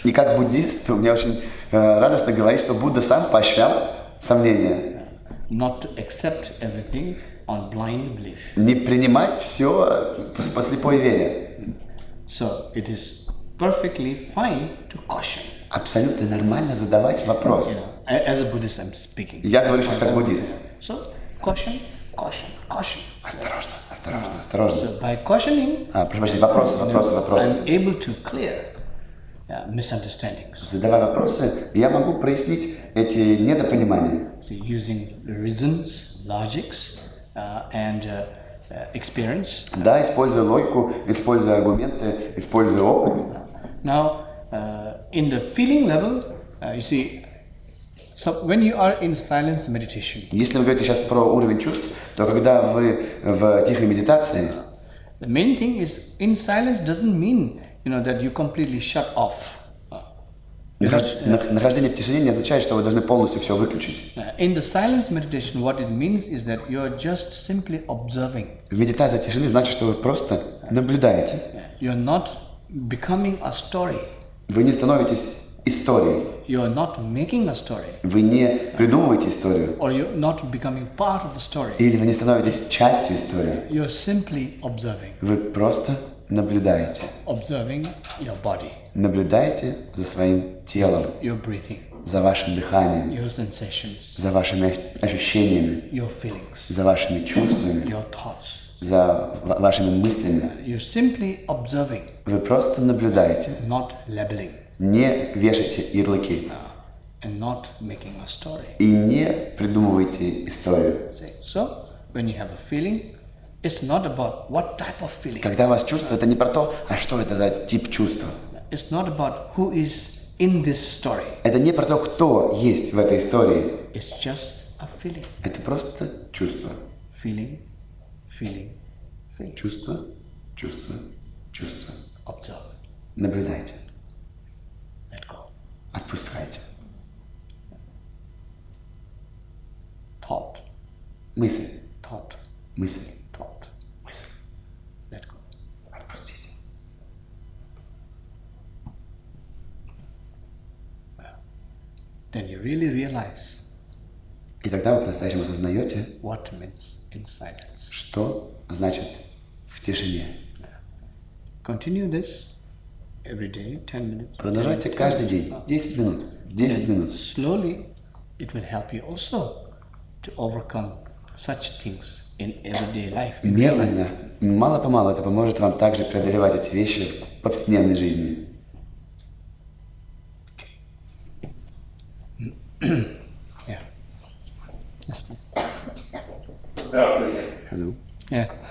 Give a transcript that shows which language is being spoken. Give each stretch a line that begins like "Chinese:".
Russian: И как буддист, мне очень радостно говорить, что Будда сам поощрял сомнения.
English: Not to accept everything on blind belief.
Russian: Не принимать все по слепой вере.
English: So it is perfectly fine to caution.
Russian: Абсолютно нормально задавать вопрос.
English: As a Buddhist, I'm speaking.
Russian: Я говорю сейчас как буддист.
English: So caution, caution, caution.
Russian: Осторожно, осторожно, осторожно.
English: So by cautioning,
Russian: Прошу прощения, вопросы.
English: I'm able to clear misunderstandings.
Russian: Задавая вопросы, я могу прояснить эти недопонимания.
English: So using reasons, logics, and experience.
Russian: Да, используя логику, используя аргументы, используя опыт.
English: Now, in the feeling level, you see, so when you are in silence meditation,
Russian: Если вы говорите сейчас про уровень чувств, то когда вы в тихой медитации,
English: the main thing is in silence doesn't mean that you completely shut off.
Russian: нахождение в тишине не означает, что вы должны полностью все выключить.
English: In the silence meditation, what it means is that you are just simply observing.
Russian: В медитации тишины значит, что вы просто наблюдаете.
English: You are not becoming a story.
Russian: Вы не становитесь историей.
English: You are not making a story.
Russian: Вы не придумываете историю.
English: Or you're not becoming part of a story.
Russian: Или вы не становитесь частью истории.
English: You're simply observing.
Russian: Вы просто наблюдаете.
English: Observing your body.
Russian: Наблюдаете за своим телом,
English: Your breathing.
Russian: за вашим дыханием,
English: Your sensations.
Russian: за вашими ощущениями,
English: Your feelings.
Russian: за вашими чувствами,
English: Your thoughts.
Russian: за вашими мыслями.
English: You're simply observing.
Russian: Вы просто наблюдаете.
English: Not labeling.
Russian: Не вешайте ярлыки.
English: And not making a story.
Russian: И не придумывайте историю.
English: So, when you have a feeling, it's not about what type of feeling.
Russian: Когда у вас чувство, это не про то, а что это за тип чувства.
English: It's not about who is in this story.
Russian: Это не про то, кто есть в этой истории.
English: It's just a feeling.
Russian: Это просто чувство.
English: Feeling, feeling, feeling.
Russian: Чувство, чувство, чувство.
English: Observe.
Russian: Наблюдайте.
English: Let go.
Russian: Отпускайте.
English: Thought,
Russian: Мысль,
English: thought,
Russian: мысль,
English: thought.
Russian: мысль.
English: Let go.
Russian: Отпустите.
English: Then you really realize
Russian: И тогда вы по-настоящему осознаете,
English: what means in silence.
Russian: что значит в тишине.
English: Continue this every day, 10 minutes.
Russian: Продолжайте каждый день. 10 минут. 10 минут.
English: Slowly it will help you also to overcome such things in everyday life.
Russian: Медленно, мало-помалу это поможет вам также преодолевать эти вещи в повседневной жизни.
English: Yeah. Yes.
Russian: Здравствуйте.
English: Hello. Yeah.